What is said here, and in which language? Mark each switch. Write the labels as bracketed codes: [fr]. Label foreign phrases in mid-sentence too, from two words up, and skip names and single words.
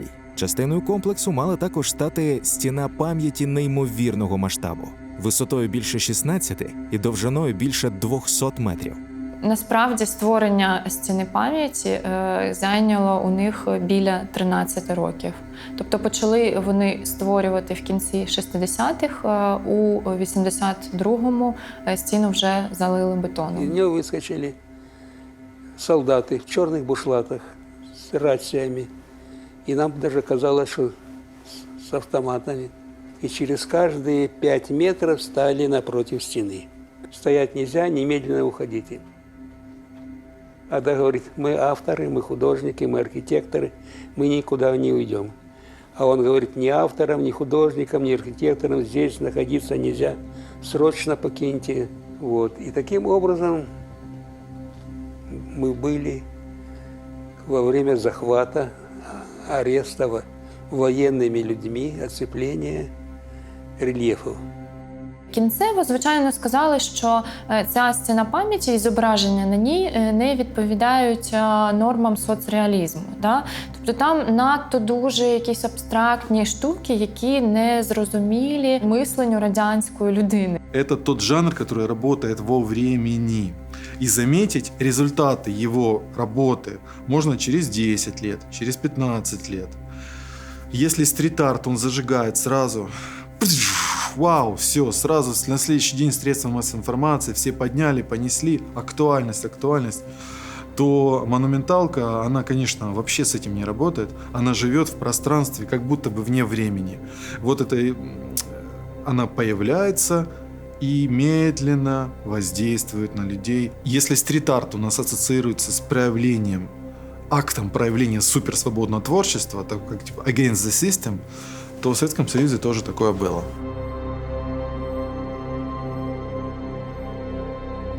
[uk] Частиною комплексу мала також стати стіна пам'яті неймовірного масштабу, висотою більше 16 і довжиною більше 200 метрів. Насправді створення стіни пам'яті зайняло у них біля 13 років. Тобто почали вони створювати в кінці 60-х, у 82-му стіну вже залили бетоном. [ru] Из нее выскочили солдаты в черных бушлатах с рациями. И нам даже казалось, что с автоматами. И через каждые 5 метров стали напротив стены. Стоять нельзя, немедленно уходите. Ада говорит, мы авторы, мы художники, мы архитекторы, мы никуда не уйдем. А он говорит, ни авторам, ни художникам, ни архитекторам здесь находиться нельзя. Срочно покиньте. Вот. И таким образом мы были во время захвата, ареста военными людьми, оцепления рельефов. [uk] Кінцево, звичайно, сказали, що ця стіна пам'яті і зображення на ній не відповідають нормам соцреалізму. Тобто там надто дуже якісь абстрактні штуки, які не зрозумілі мисленню радянської людини. [ru] Это тот жанр, который работает во времени. И заметить результаты его работы можно через 10 лет, через 15 лет. Если стрит-арт, он зажигает сразу, вау, все, сразу на следующий день средства массовой информации, все подняли, понесли, актуальность, то монументалка, она, конечно, вообще с этим не работает. Она живет в пространстве, как будто бы вне времени. Вот это, она появляется и медленно воздействует на людей. Если стрит-арт у нас ассоциируется с проявлением, актом проявления суперсвободного творчества, так как типа [en] against the system, [ru] то в Советском Союзе тоже такое было.